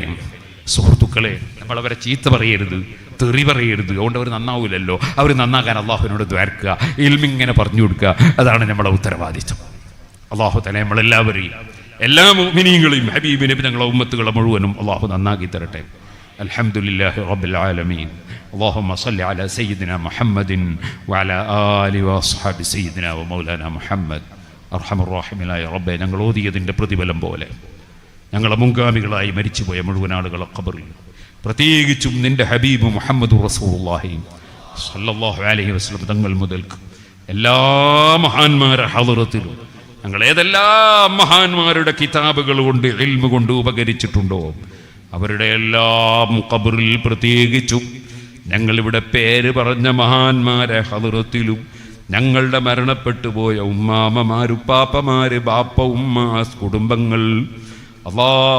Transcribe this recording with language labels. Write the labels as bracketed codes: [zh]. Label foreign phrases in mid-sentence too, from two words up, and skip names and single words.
[ml] സുഹൃത്തുക്കളെ, നമ്മളവരെ ചീത്ത പറയരുത്, തെറി പറയരുത്. അതുകൊണ്ട് അവർ നന്നാവില്ലല്ലോ. അവർ നന്നാക്കാൻ അള്ളാഹുവിനോട് ദ്വാരക്കുക, ഇൽമിങ്ങനെ പറഞ്ഞു കൊടുക്കുക. അതാണ് നമ്മളെ ഉത്തരവാദിത്വം. [ar] الله تعالى [ml] നമ്മളെല്ലാവരെയും, എല്ലാ മുഅ്മിനീങ്ങളെയും, ഹബീബ് നബി തങ്ങളെ ഉമ്മത്തുകളെ മുഴുവനും അള്ളാഹു നന്നാക്കി തരട്ടെ. [ar] الحمد لله رب العالمين. اللهم صل على سيدنا محمد وعلى آله وأصحاب سيدنا ومولانا محمد. [ml] അർഹമർ റഹീമായ റബ്ബേ, ഞങ്ങൾ ഓതിയതിൻ്റെ പ്രതിഫലം പോലെ ഞങ്ങളെ മുൻഗാമികളായി മരിച്ചുപോയ മുഴുവൻ ആളുകളെ ഖബറിൽ, പ്രത്യേകിച്ചും നിന്റെ ഹബീബ് മുഹമ്മദ് [ar] رسول الله صلى الله عليه وسلم [ml] തങ്ങൾ മുതൽക്ക് എല്ലാ മഹാന്മാരുടെ ഹളറത്തിലും ഞങ്ങൾ ഏതെല്ലാം മഹാന്മാരുടെ കിതാബുകൾ കൊണ്ട് ഇൽമു കൊണ്ട് ഉപകരിച്ചിട്ടുണ്ടോ അവരുടെ എല്ലാം ഖബറിൽ, പ്രത്യേകിച്ചും ഞങ്ങളിവിടെ പേര് പറഞ്ഞ മഹാന്മാരെ ഹളറത്തിലും ഞങ്ങളുടെ മരണപ്പെട്ടു പോയ ഉമ്മാമ്മമാര്, ഉപ്പാപ്പമാര്, ബാപ്പ, ഉമ്മ, കുടുംബങ്ങൾ അല്ലാ,